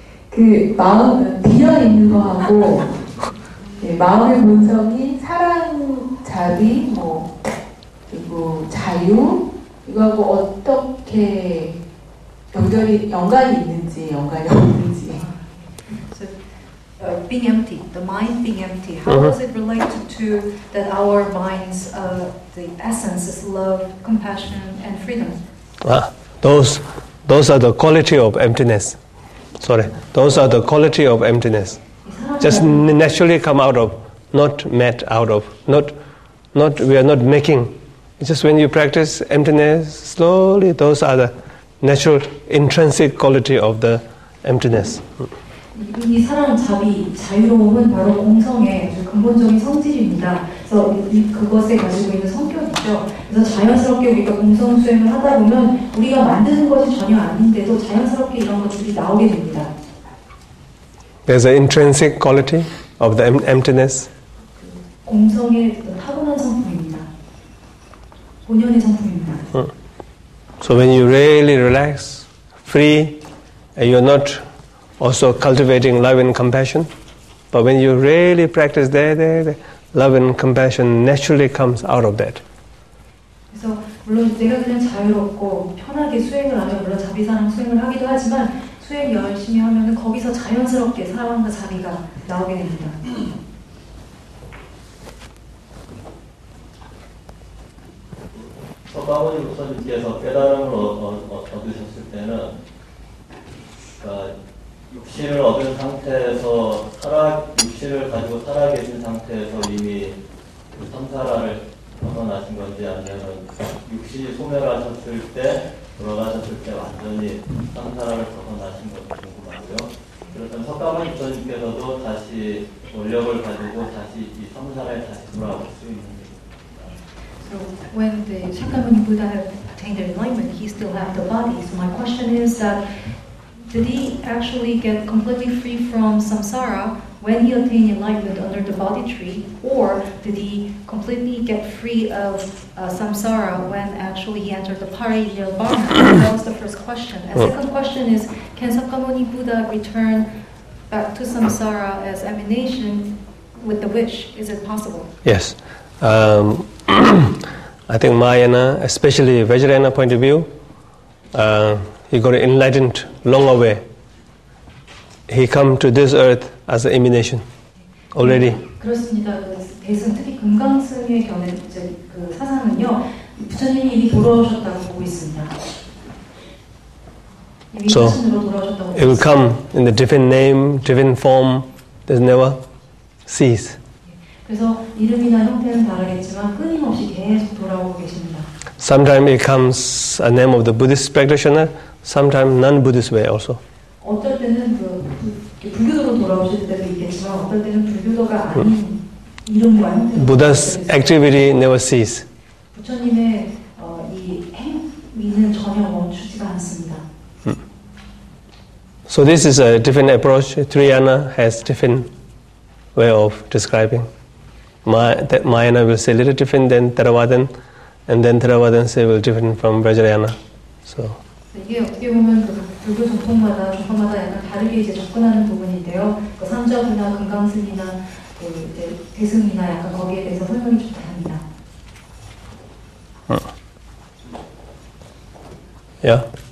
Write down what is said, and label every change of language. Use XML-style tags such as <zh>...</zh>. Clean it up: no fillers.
<ko>그 마음 비어 있는 거하고 마음의 본성이 사랑, 자비, 그리고 자유 이거하고 어떻게 연관이 있는지 연관이 없는지.</ko> <en>Being empty, the mind being empty. How does it relate to that our minds, the essence is love, compassion, and freedom? Those are the quality of emptiness. Those are the quality of emptiness. Just naturally come out of, not met out of, not we are not making. It's just when you practice emptiness slowly, those are the natural intrinsic quality of the emptiness.</en> <ko>이 사랑, 자비, 자유로움은 바로 공성의 아주 근본적인 성질입니다. 그래서 그것에 가지고 있는 성격이죠. 그래서 자연스럽게 우리가 공성 수행을 하다 보면 우리가 만드는 것이 전혀 아닌데도 자연스럽게 이런 것들이 나오게 됩니다.</ko> <en>There's an intrinsic quality of the emptiness.</en> <ko>공성의 타고난 성품입니다. 본연의 성품입니다.</ko> <en>So when you really relax, free, and you're not also cultivating love and compassion, but when you really practice there, love and compassion naturally comes out of that.</en> <ko>그래서 물론 내가 그냥 자유롭고 편하게 수행을 하면 물론 자비사랑 수행을 하기도 하지만 수행 열심히 하면은 거기서 자연스럽게 사랑과 자비가 나오게 됩니다. 마하무드라 목사님께서 깨달음을 얻으셨을 때는 육신을 얻은 상태에서 육신을 가지고 살아계신 상태에서 이미 그 samsara를 벗어나신 건지 아니면 육신이 소멸하셨을 때 돌아가셨을 때 완전히 samsara를 벗어나신 건지 궁금하고요. 그렇다면 석가모니 부처님께서도 다시 원력을 가지고 다시 이 samsara에 다시 돌아올 수 있는지.</ko> <en>So when the Shakyamuni Buddha had attained the enlightenment, he still had the body. So my question is that did he actually get completely free from samsara when he attained enlightenment under the body tree, or did he completely get free of samsara when actually he entered the parinirvana? That was the first question. And second question is, can Shakyamuni Buddha return back to samsara as emanation with the wish? Is it possible? Yes. I think Mahayana, especially Vajrayana point of view, he got enlightened long away. He come to this earth as an emanation already.</en> <ko>그렇습니다. 그 대승 특히 금강승의 견해 그 사상은요, 부처님이 이미 돌아오셨다고 보고 있습니다. 이미 사신으로 돌아오셨다고.</ko> <en>It will come in the different name, different form. There's never cease.</en> <ko>그래서 이름이나 형태는 다르겠지만 끊임없이 계속 돌아오고 계십니다.</ko> <en>Sometimes it comes a name of the Buddhist practitioner, sometimes non-Buddhist way also.</en> <ko>어떨 때는 불교도로 돌아오실 때도 있겠지만 어떨 때는 불교도가 아닌 이름과 형태로.</ko> <en>Buddha's activity never cease.</en> <ko>부처님의 이 행위는 전혀 멈추지가 않습니다.</ko> <en>So this is a different approach. Triyana has different way of describing. That Mahayana will say a little different than Theravadan, and then Theravadan say will different from Vajrayana. So.</en> <ko>이게 어떻게 보면 그 불교 전통마다 약간 다르게 이제 접근하는 부분인데요. 그 삼저부나 금강승이나 그 이제 대승이나 약간 거기에 대해서 설명이 좀 다릅니다. Yeah.</ko>